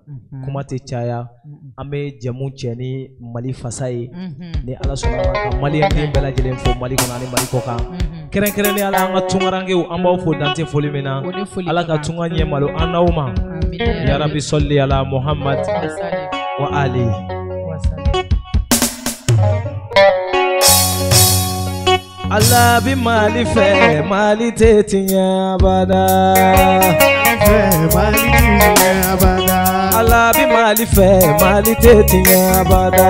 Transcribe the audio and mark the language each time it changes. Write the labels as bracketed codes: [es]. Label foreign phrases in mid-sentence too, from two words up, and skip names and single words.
[bm] Kuma tɛ caya. An bɛ jɛmu cɛ ni Mali fasa ye. Ni Ala sɔnna ma ka Maliyɛn den bɛɛ lajɛlen fo Mali kɔnɔ ani Mali kɔkan. Kɛrɛnkɛrɛnnen Ala an ka tunkarankew an b'aw fo dan tɛ foli min na. Ala ka tunga ɲɛ malo an n'aw ma. [ar] Ya Rabbi sɔli ala Muhammad wa ali. [bm] Allah bi mali fe mali tetinya bada mali tetinya bada Allah bi mali fe mali tetinya bada